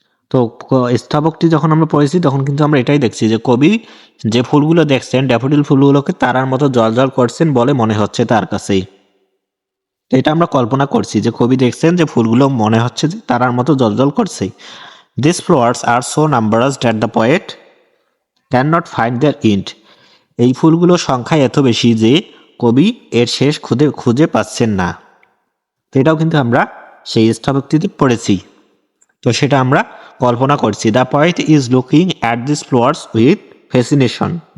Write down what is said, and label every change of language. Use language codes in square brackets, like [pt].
[bn] তো স্তবকটি যখন আমরা পড়েছি তখন কিন্তু আমরা এটাই দেখছি যে কবি যে ফুলগুলো দেখছেন ড্যাফোডিল ফুলগুলোকে তারার মতো জ্বলজ্বল করছেন বলে মনে হচ্ছে তার কাছেই। তো এটা আমরা কল্পনা করছি যে কবি দেখছেন যে ফুলগুলো মনে হচ্ছে যে তারার মতো জ্বলজ্বল করছে। [en] These flowers are so numerous that the poet cannot find their end. [bn] এই ফুলগুলোর সংখ্যা এত বেশি যে কবি এর শেষ খুঁজে পাচ্ছেন না। তো এটাও কিন্তু আমরা সেই স্তবকটিতে পড়েছি। তো সেটা আমরা কল্পনা করছি। [en] The poet is looking at this flowers with fascination.